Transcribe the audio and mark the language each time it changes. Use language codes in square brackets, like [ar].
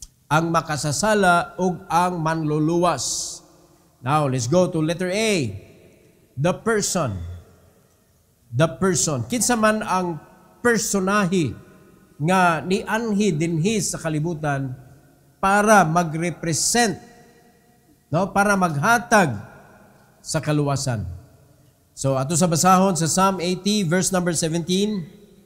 [ceb] Ang makasasala ug ang manluluwas. [en] Now let's go to letter A, the person. The person. [ceb] Kinsa man ang personahe nga nianhi dinhi sa kalibutan para magrepresent, no, para maghatag sa kaluwasan. So ato sa basahon sa Psalm 80 verse number 17.